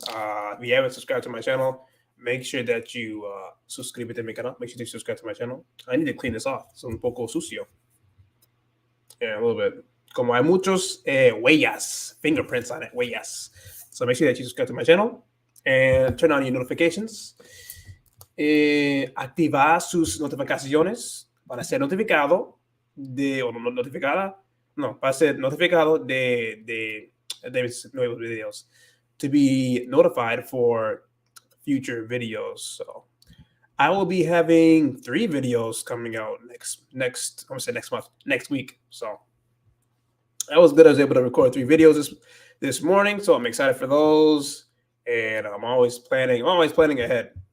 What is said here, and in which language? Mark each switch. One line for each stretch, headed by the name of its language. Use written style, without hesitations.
English: If you haven't subscribed to my channel, make sure that you
Spanish: suscríbete a mi canal.
English: Make sure to subscribe to my channel. I need to clean this off. It's
Spanish: un poco sucio.
English: Yeah, a little bit.
Spanish: Como hay muchos huellas,
English: fingerprints on it,
Spanish: huellas.
English: So make sure that you subscribe to my channel and turn on your notifications.
Spanish: Activar sus notificaciones para ser notificado o no notificada, no, para ser notificado de mis nuevos videos.
English: To be notified for future videos. So I will be having 3 videos coming out next I want to say next month, next week. So that was good. I was able to record 3 videos this morning, so I'm excited for those. And I'm always planning ahead.